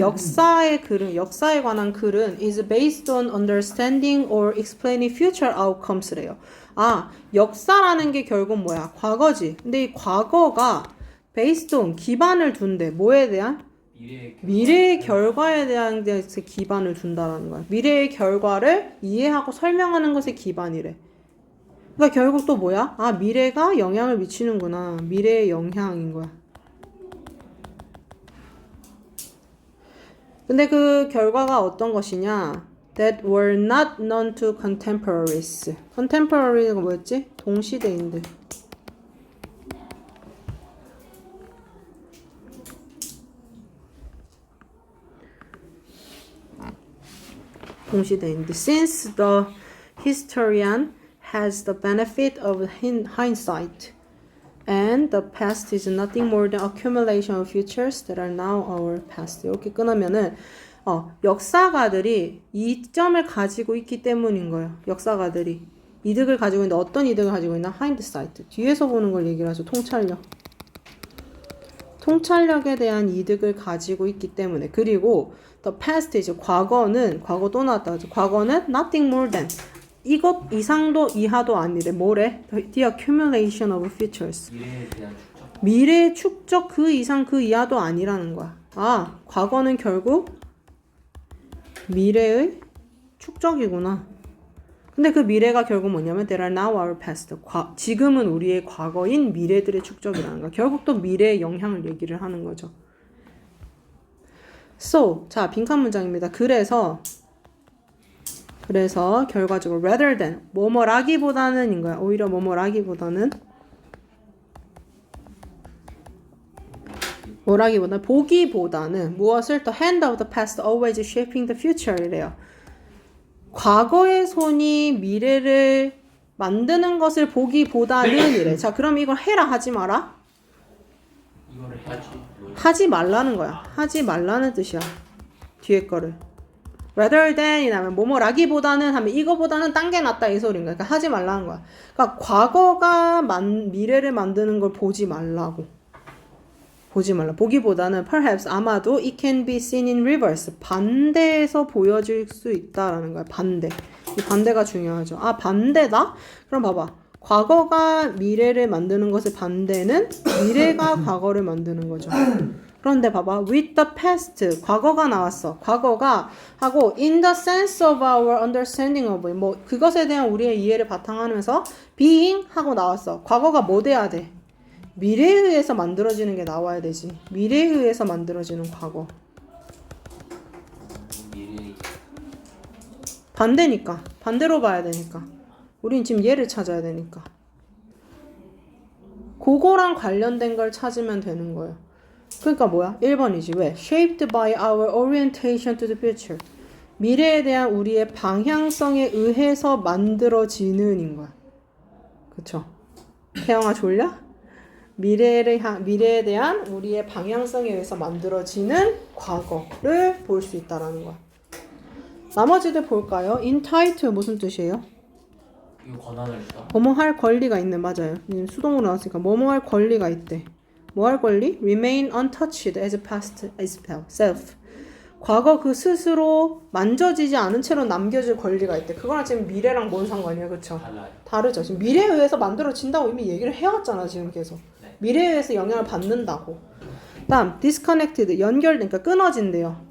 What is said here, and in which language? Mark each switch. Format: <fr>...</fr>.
<ko>역사의 글은, 역사에 관한 글은</ko> <en>is based on understanding or explaining future outcomes래요.</en> <ko>역사라는 게 결국 뭐야? 과거지. 근데 이 과거가</ko> <en>based on,</en> <ko>기반을 둔대. 뭐에 대한? 미래의 결과에 대한 데서 기반을 둔다라는 거야. 미래의 결과를 이해하고 설명하는 것에 기반이래. 그러니까 결국 또 뭐야? 미래가 영향을 미치는구나. 미래의 영향인 거야. 근데 그 결과가 어떤 것이냐?</ko> <en>That were not known to contemporaries.</en> <ko>contemporary가 뭐였지? 동시대인들. 동시대인들.</ko> <en>Since the historian has the benefit of hindsight, and the past is nothing more than accumulation of futures that are now our past.</en> <ko>이렇게 끊으면은 역사가들이 이점을 가지고 있기 때문인 거예요. 역사가들이 이득을 가지고 있는데 어떤 이득을 가지고 있나?</ko> <en>hindsight.</en> <ko>뒤에서 보는 걸 얘기를 하죠. 통찰력. 통찰력에 대한 이득을 가지고 있기 때문에. 그리고</ko> <en>the past is</en> <ko>과거는 과거 또 나왔다 그죠? 과거는</ko> <en>nothing more than</en> <ko>이것 이상도 이하도 아니래. 뭐래?</ko> <en>The accumulation of futures.</en> <ko>미래에 대한 축적. 미래의 축적 그 이상 그 이하도 아니라는 거야. 과거는 결국 미래의 축적이구나. 근데 그 미래가 결국 뭐냐면</ko> <en>That are now our past.</en> <ko>지금은 우리의 과거인 미래들의 축적이라는 거야. 결국 또 미래의 영향을 얘기를 하는 거죠.</ko> <en>So,</en> <ko>자, 빈칸 문장입니다. 그래서 결과적으로</ko> <en>rather than</en> <ko>뭐뭐라기보다는 인 거야. 오히려 뭐뭐라기보다는 보기보다는 무엇을</ko> <en>the hand of the past always shaping the future</en> <ko>이래요. 과거의 손이 미래를 만드는 것을 보기보다는 이래. 자, 그럼 이걸 해라 하지 마라? 이거를 해야지. 하지 말라는 거야. 하지 말라는 뜻이야. 뒤에 거를.</ko> <en>rather than</en> <ko>이라면 뭐뭐라기보다는 하면 이거보다는 딴 게 낫다 이 소리인 거야. 그러니까 하지 말라는 거야. 그러니까 과거가 미래를 만드는 걸 보지 말라고. 보지 말라. 보기보다는</ko> <en>perhaps</en> <ko>아마도</ko> <en>it can be seen in reverse.</en> <ko>반대에서 보여질 수 있다라는 거야. 반대. 이 반대가 중요하죠. 반대다? 그럼 봐봐. 과거가 미래를 만드는 것의 반대는 미래가 과거를 만드는 거죠. 그런데 봐봐.</ko> <en>with the past.</en> <ko>과거가 나왔어. 과거가 하고</ko> <en>in the sense of our understanding of it.</en> <ko>뭐 그것에 대한 우리의 이해를 바탕하면서 being 하고 나왔어. 과거가 뭐 돼야 돼? 미래에 의해서 만들어지는 게 나와야 되지. 미래에 의해서 만들어지는 과거. 미래. 반대니까. 반대로 봐야 되니까. 우린 지금 얘를 찾아야 되니까. 그거랑 관련된 걸 찾으면 되는 거예요. 그러니까 뭐야? 1번이지. 왜?</ko> <en>Shaped by our orientation to the future.</en> <ko>미래에 대한 우리의 방향성에 의해서 만들어지는인 거야. 그쵸? 태영아 졸려? 미래에 대한 우리의 방향성에 의해서 만들어지는 과거를 볼 수 있다라는 거야. 나머지들 볼까요? entitle 무슨 뜻이에요? 이거 권한을 주다. 뭐뭐 할 권리가 있네. 맞아요. 수동으로 나왔으니까 뭐뭐 할 권리가 있대. 뭐 할 권리?</ko> <en>remain untouched as past self.</en> <ko>과거 그 스스로 만져지지 않은 채로 남겨질 권리가 있대. 그거랑 지금 미래랑 뭔 상관이야, 그쵸? 달라요. 다르죠. 지금 미래에 의해서 만들어진다고 이미 얘기를 해왔잖아, 지금 계속. 네. 미래에 의해서 영향을 받는다고. 다음, disconnected, 연결되니까 끊어진대요.</ko>